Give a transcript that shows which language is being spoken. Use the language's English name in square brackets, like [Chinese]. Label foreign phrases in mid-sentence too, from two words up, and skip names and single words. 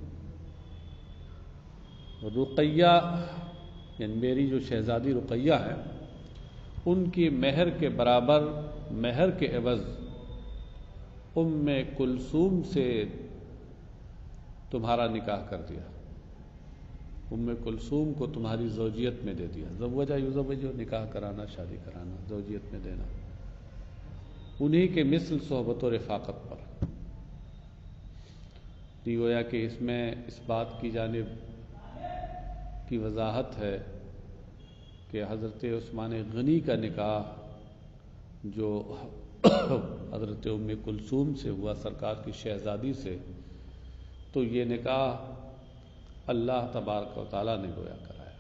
[Urdu] رقیہ یعنی میری جو شہزادی رقیہ ہے ان کی مہر کے برابر مہر کے عوض ام کلثوم سے تمہارا نکاح کر دیا. ام کلثوم کو تمہاری زوجیت میں دے دیا. [Arabic] زوجہ یزوج، [Urdu] نکاح کرانا، شادی کرانا، زوجیت میں دینا، انہی کے مثل صحبت و رفاقت پر. گویا کہ اس میں اس بات کی جانب کی وضاحت ہے کہ حضرت عثمان غنی کا نکاح جو حضرت ام کلثوم سے ہوا، سرکار کی شہزادی سے، تو یہ نکاح اللہ تبارک و تعالیٰ نے گویا کرایا.